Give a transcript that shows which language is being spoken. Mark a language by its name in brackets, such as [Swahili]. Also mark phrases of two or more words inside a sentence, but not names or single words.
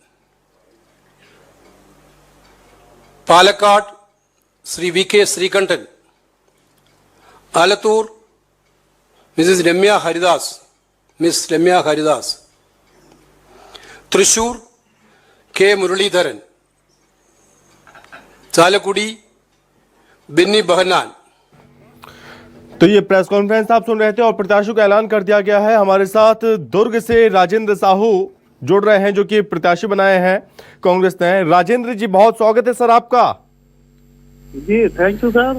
[Malayalam] പാലക്കാട് ശ്രീ വി കെ ശ്രീകണ്ഠൻ, ആലത്തൂർ മിസ് രമ്യ ഹരിദാസ്, തൃശൂർ കെ മുരളീധരൻ, ചാലക്കുടി बिन्नी बहनान। [Hindi] तो ये [English] press conference [Hindi] आप सुन रहे थे और प्रत्याशियों का ऐलान कर दिया गया है। हमारे साथ दुर्ग से राजेंद्र साहू जुड़ रहे हैं जो कि प्रत्याशी बनाए हैं कांग्रेस ने। राजेंद्र जी बहुत स्वागत है सर आपका। जी [English] thank you [Hindi] सर।